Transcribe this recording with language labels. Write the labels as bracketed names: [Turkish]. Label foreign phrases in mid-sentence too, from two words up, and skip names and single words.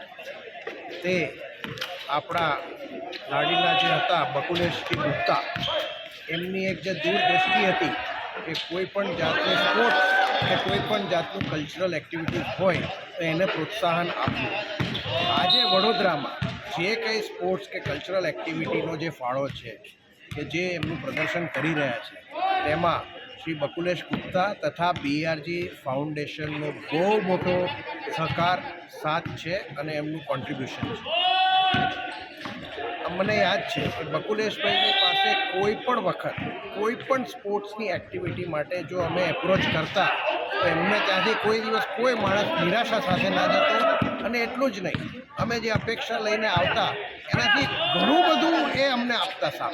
[Gujarati] તે આપણા લાડીલા જે હતા બકુલેશજી ગુપ્તા એમની એક જે દૂરદૃષ્ટિ હતી કે કોઈપણ જાતનું સ્પોર્ટ્સ કે કોઈપણ જાતનું [English] cultural activities [Gujarati] હોય તો એને પ્રોત્સાહન આપવું। આજે વડોદરામાં જે કંઈ સ્પોર્ટ્સ કે [English] cultural activityનો [Gujarati] જે ફાળો છે કે જે એમનું પ્રદર્શન કરી રહ્યા છે તેમાં श्री बकुलेश गुप्ता तथा बीआरजे फाउंडेशनનો બહુ મોટો સહકાર સાથ છે અને એમનું કોન્ટ્રીબ્યુશન છે। મને યાદ છે કે બકુલેશભાઈની પાસે કોઈપણ વખત કોઈપણ સ્પોર્ટ્સની એક્ટિવિટી માટે જો અમે એપ્રોચ કરતા તો એમને ત્યાંથી કોઈ દિવસ કોઈ માણસ નિરાશા સાથે ના જતો અને એટલું જ નહીં, અમે જે અપેક્ષા લઈને આવતા એનાથી ઘણું બધું એ અમને આપતા સાહેબ।